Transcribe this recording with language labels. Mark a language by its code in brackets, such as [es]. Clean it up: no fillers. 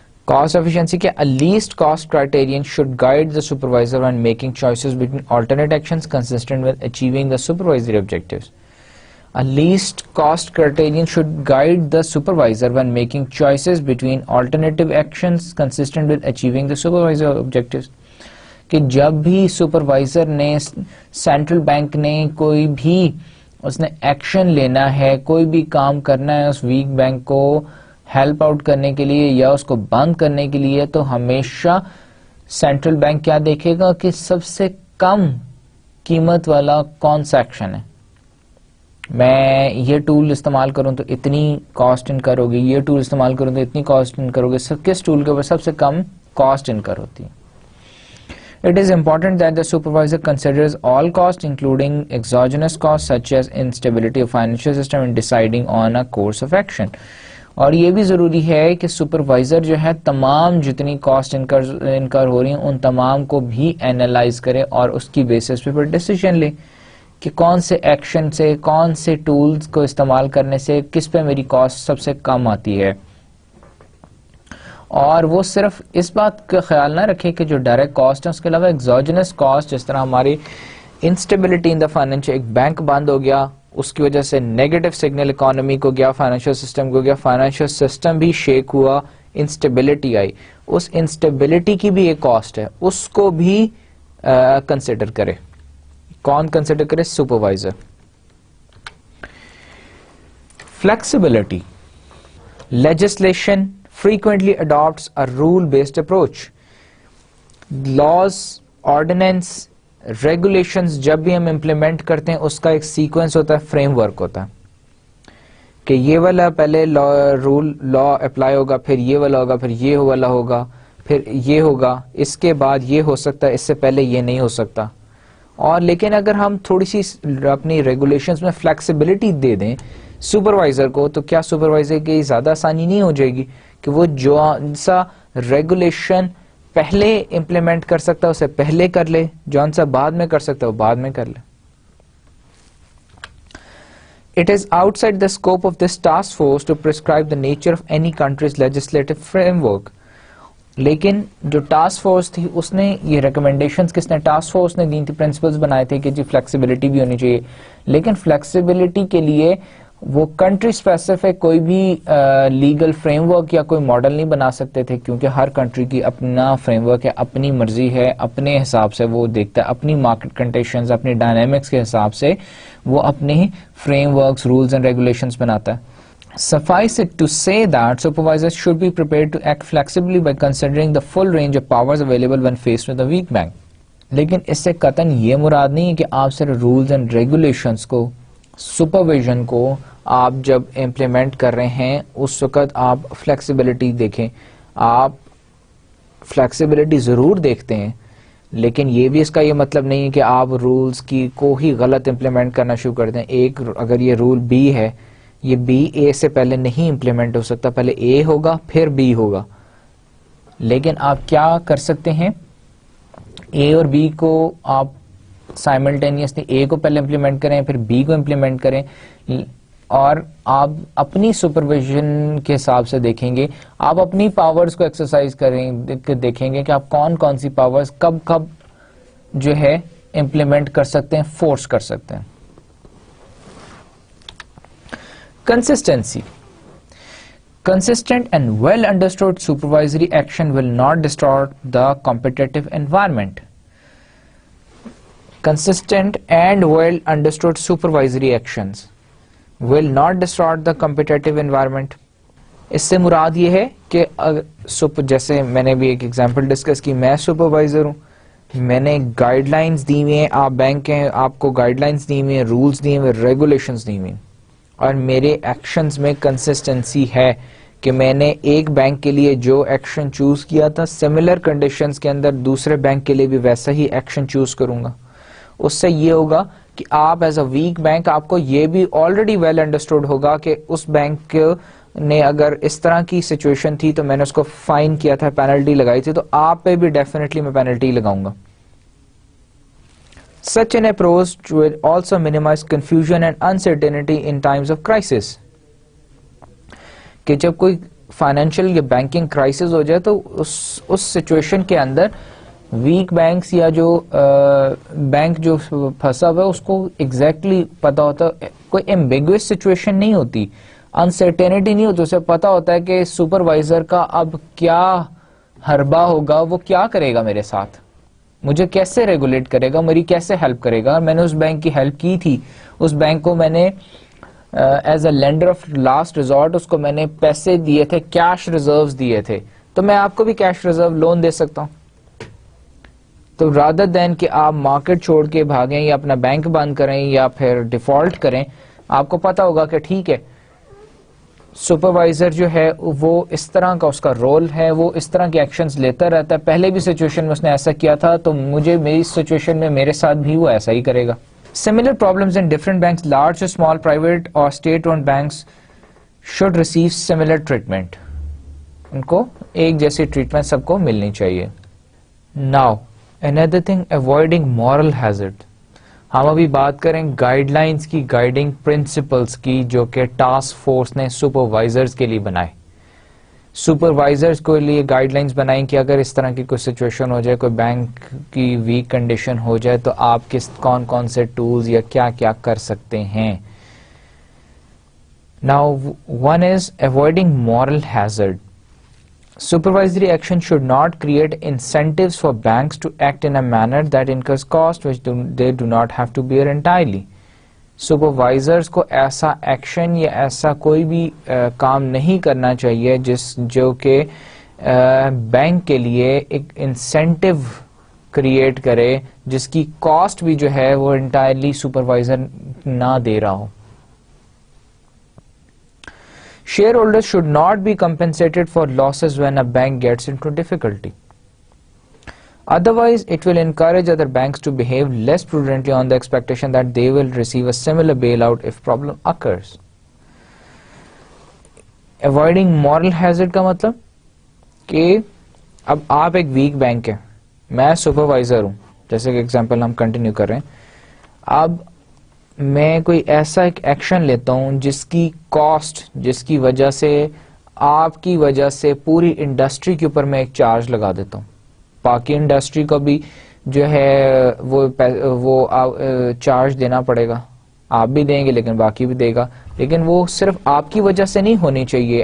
[en] Cost efficiency کے a least cost criterion should guide the supervisor when making choices between alternate actions consistent with achieving the supervisory objectives. A least cost criterion should guide the supervisor when making choices between alternative actions consistent with achieving the supervisory objectives. [ur] کہ جب بھی supervisor نے, central bank نے کوئی بھی اس نے action لینا ہے, کوئی بھی کام کرنا ہے اس ویک بینک کو ہیلپ آؤٹ کرنے کے لیے یا اس کو بند کرنے کے لیے, تو ہمیشہ سینٹرل بینک کیا دیکھے گا کہ سب سے کم قیمت والا کون سا ایکشن ہے. میں یہ ٹول استعمال کروں تو اتنی کاسٹ انکر ہوگی, یہ ٹول استعمال کروں تو اتنی کاسٹ انکر ہوگی. کس ٹول کے اوپر سب سے کم کاسٹ انکر ہوتی ہے. [en] It is important that the supervisor considers all costs including exogenous costs such as instability of financial system in deciding on a course of action. [ur] اور یہ بھی ضروری ہے کہ سپروائزر جو ہے تمام جتنی کاسٹ انکر ہو رہی ہیں ان تمام کو بھی اینالائز کرے اور اس کی بیسس پہ پھر ڈیسیژن لے کہ کون سے ایکشن سے, کون سے ٹولز کو استعمال کرنے سے کس پہ میری کاسٹ سب سے کم آتی ہے. اور وہ صرف اس بات کا خیال نہ رکھے کہ جو ڈائریکٹ کاسٹ ہے, اس کے علاوہ ایگزوجنس کاسٹ, جس طرح ہماری انسٹیبلٹی ان دا فائنینشیل, ایک بینک بند ہو گیا, اس کی وجہ سے نیگیٹو سگنل اکانومی کو گیا, فائنینشیل سسٹم کو گیا, فائنینشیل سسٹم بھی شیک ہوا, انسٹیبلٹی آئی, اس انسٹیبلٹی کی بھی ایک کاسٹ ہے, اس کو بھی کنسیڈر کرے. کون کنسیڈر کرے؟ Supervisor. [en] Flexibility. Legislation frequently adopts a rule-based approach. Laws, ordinance, regulations [ur] جب بھی ہم implement کرتے ہیں اس کا ایک سیکوینس ہوتا ہے, فریم ورک ہوتا ہے کہ یہ والا پہلے لا اپلائی ہوگا, پھر یہ والا ہوگا, پھر یہ والا ہوگا, پھر یہ ہوگا, اس کے بعد یہ ہو سکتا ہے, اس سے پہلے یہ نہیں ہو سکتا. اور لیکن اگر ہم تھوڑی سی اپنی ریگولیشنز میں فلیکسیبلٹی دے دیں سپروائزر کو, تو کیا سپروائزر کی زیادہ آسانی نہیں ہو جائے گی کہ وہ جو سا ریگولیشن پہلے امپلیمنٹ کر سکتا ہے اسے پہلے کر لے, جو سا بعد میں کر سکتا ہے وہ بعد میں کر لے. [en] It is outside the scope of this task force to prescribe the nature of any country's legislative framework. [ur] لیکن جو ٹاسک فورس تھی اس نے یہ ریکمنڈیشنز کس نے, ٹاسک فورس نے دی تھی, پرنسپلز بنائے تھے کہ جی فلیکسیبلٹی بھی ہونی چاہیے. لیکن فلیکسیبلٹی کے لیے وہ کنٹری اسپیسیفک کوئی بھی لیگل فریم ورک یا کوئی ماڈل نہیں بنا سکتے تھے, کیونکہ ہر کنٹری کی اپنا فریم ورک ہے, اپنی مرضی ہے, اپنے حساب سے وہ دیکھتا ہے, اپنی مارکیٹ کنڈیشنز, اپنی ڈائنامکس کے حساب سے وہ اپنے frame works, rules and regulations بناتا ہے. [en] Suffice it to say that supervisors should be prepared to act flexibly by considering the full range of powers available when faced with a weak bank. [ur] لیکن اس سے قطعاً یہ مراد نہیں ہے کہ آپ صرف رولز اینڈ ریگولیشنز کو, سپرویژن کو آپ جب امپلیمنٹ کر رہے ہیں اس وقت آپ فلیکسیبلٹی دیکھیں. آپ فلیکسیبلٹی ضرور دیکھتے ہیں, لیکن یہ بھی اس کا یہ مطلب نہیں ہے کہ آپ رولز کی کو ہی غلط امپلیمنٹ کرنا شروع کر دیں. ایک اگر یہ رول بی ہے, یہ بی اے سے پہلے نہیں امپلیمنٹ ہو سکتا, پہلے اے ہوگا پھر بی ہوگا. لیکن آپ کیا کر سکتے ہیں, اے اور بی کو آپ سائملٹینیسلی اے کو پہلے امپلیمنٹ کریں پھر بی کو امپلیمنٹ کریں, اور آپ اپنی سپرویژن کے حساب سے دیکھیں گے, آپ اپنی پاورز کو ایکسرسائز کریں, دیکھیں گے کہ آپ کون کون سی پاورز کب کب جو ہے امپلیمنٹ کر سکتے ہیں, فورس کر سکتے ہیں. [en] Consistency. Consistent and well understood supervisory action will not distort the competitive environment. Consistent and well understood supervisory actions will not distort the competitive environment. [ur] اس سے مراد یہ ہے کہ جیسے میں نے بھی ایک ایگزامپل ڈسکس کی, میں سپروائزر ہوں, میں نے گائیڈ لائنس دی ہوئی ہیں, آپ بینک ہیں, آپ کو گائیڈ لائنس دی ہوئی ہیں, رولس دی ہوئے, ریگولیشنس دی ہوئی ہیں, اور میرے ایکشنز میں کنسسٹنسی ہے کہ میں نے ایک بینک کے لیے جو ایکشن چوز کیا تھا سملر کنڈیشنز کے اندر دوسرے بینک کے لیے بھی ویسا ہی ایکشن چوز کروں گا. اس سے یہ ہوگا کہ آپ ایز اے ویک بینک, آپ کو یہ بھی آلریڈی ویل انڈرسٹوڈ ہوگا کہ اس بینک نے اگر اس طرح کی سچویشن تھی تو میں نے اس کو فائن کیا تھا, پینلٹی لگائی تھی, تو آپ پہ بھی ڈیفینیٹلی میں پینلٹی لگاؤں گا. Such an approach will also minimize confusion and uncertainty in times of crisis. کہ جب کوئی فائنینشیل یا بینکنگ کرائسس ہو جائے تو اس سچویشن کے اندر ویک بینکس یا جو بینک جو پھنسا ہوا ہے اس کو ایگزیکٹلی پتا ہوتا ہے, کوئی ایمبیگوس سچویشن نہیں ہوتی, انسرٹینٹی نہیں ہوتی, اسے پتا ہوتا ہے کہ سپروائزر کا اب کیا حربہ ہوگا, وہ کیا کرے گا میرے ساتھ, مجھے کیسے ریگولیٹ کرے گا, میری کیسے ہیلپ کرے گا. میں نے اس بینک کی ہیلپ کی تھی, اس بینک کو میں نے as a lander of last resort اس کو میں نے پیسے دیے تھے, کیش ریزروز دیے تھے, تو میں آپ کو بھی کیش ریزرو لون دے سکتا ہوں. تو رادر دین کہ آپ مارکیٹ چھوڑ کے بھاگیں یا اپنا بینک بند کریں یا پھر ڈیفالٹ کریں, آپ کو پتا ہوگا کہ ٹھیک ہے سپروائزر جو ہے وہ اس طرح کا اس کا رول ہے, وہ اس طرح کے ایکشنز لیتا رہتا ہے, پہلے بھی سچویشن میں اس نے ایسا کیا تھا تو مجھے میری سچویشن میں میرے ساتھ بھی وہ ایسا ہی کرے گا. [en] Similar problems in different banks, large or small, private or state-owned banks should receive similar treatment. [ur] ان کو ایک جیسی ٹریٹمنٹ سب کو ملنی چاہیے. [en] Now, another thing, avoiding moral hazard. [ur] ہم ابھی بات کریں گائیڈ لائنس کی, گائیڈنگ پرنسپلس کی, جو کہ ٹاسک فورس نے سپروائزرز کے لیے بنائے. سپروائزرز کے لیے گائیڈ لائنس بنائیں کہ اگر اس طرح کی کوئی سچویشن ہو جائے, کوئی بینک کی ویک کنڈیشن ہو جائے, تو آپ کون کون سے ٹولز یا کیا کیا کر سکتے ہیں. [en] Now, one is avoiding moral hazard. Supervisory action should not create incentives for banks to act in a manner that incurs cost which they do not have to bear entirely. [ur] Supervisors کو ایسا action یا ایسا کوئی بھی کام نہیں کرنا چاہیے جو کہ بینک کے لیے ایک انسینٹیو کریٹ کرے جس کی کاسٹ بھی جو ہے وہ انٹائرلی سپروائزر نہ دے رہا ہو. [en] Shareholders should not be compensated for losses when a bank gets into difficulty. Otherwise, it will encourage other banks to behave less prudently on the expectation that they will receive a similar bailout if problem occurs. Avoiding moral hazard [ur] کا مطلب کہ اب آپ ایک week bank ہے, میں supervisor ہوں, جیسے کہ ایگزامپل ہم کنٹینیو کر رہے ہیں. اب میں کوئی ایسا ایک ایکشن لیتا ہوں جس کی کاسٹ, جس کی وجہ سے آپ کی وجہ سے پوری انڈسٹری کے اوپر میں ایک چارج لگا دیتا ہوں, باقی انڈسٹری کو بھی جو ہے وہ چارج دینا پڑے گا, آپ بھی دیں گے لیکن باقی بھی دے گا, لیکن وہ صرف آپ کی وجہ سے نہیں ہونی چاہیے.